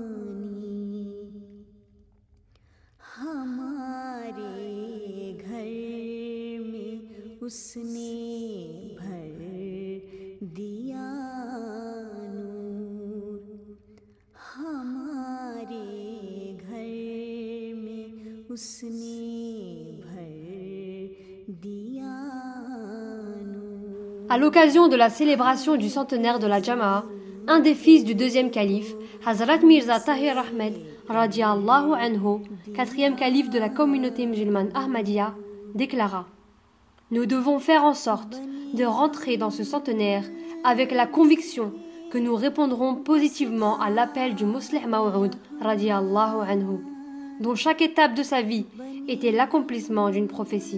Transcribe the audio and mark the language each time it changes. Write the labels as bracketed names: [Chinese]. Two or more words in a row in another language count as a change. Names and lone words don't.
[Urdu] ہمارے گھر اس نے بھر دیا نور ہمارے گھر میں اس نے بھر دیا نور. [French] À l'occasion de la célébration du centenaire de la Jama'a, un des fils du deuxième calife, Hazrat Mirza Tahir Ahmed, [Arabic] رضی اللہ عنہ, [French] quatrième calife de la communauté musulmane Ahmadiyya, déclara: nous devons faire en sorte de rentrer dans ce centenaire avec la conviction que nous répondrons positivement à l'appel du Muslih Maw'ud, [Arabic] رضی اللہ عنہ, [French] dont chaque étape de sa vie était l'accomplissement d'une prophétie.